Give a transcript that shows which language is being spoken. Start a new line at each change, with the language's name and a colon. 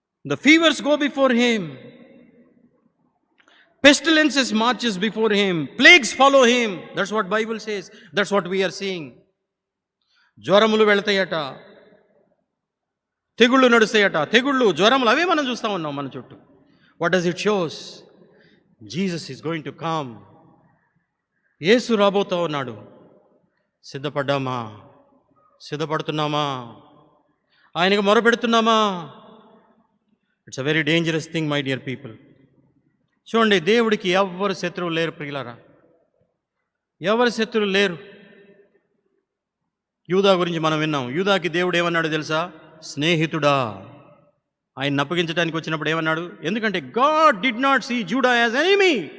English: The fevers go before him. Pestilences marches before him. Plagues follow him. That's what Bible says. That's what we are seeing.
Telugu: జ్వరములు వెళతాయట, తెగుళ్ళు నడుస్తాయట. తెగుళ్ళు, జ్వరములు అవే మనం చూస్తూ ఉన్నాం మన చుట్టూ.
English: What does it shows? Jesus is going to come.
Telugu: యేసు రాబోతూ ఉన్నాడు. సిద్ధపడ్డామా? సిద్ధపడుతున్నామా? ఆయనకు మొరపెడుతున్నామా?
English: It's a very dangerous thing, my dear people.
Telugu: చూడండి, దేవుడికి ఎవ్వరు శత్రువు లేరు ప్రియులారా, ఎవరు శత్రువు లేరు. యూదా గురించి మనం విన్నాం. యూదాకి దేవుడు ఏమన్నాడు తెలుసా? స్నేహితుడా. ఆయన అప్పగించడానికి వచ్చినప్పుడు ఏమన్నాడు? ఎందుకంటే
English: God did not see Judah as enemy.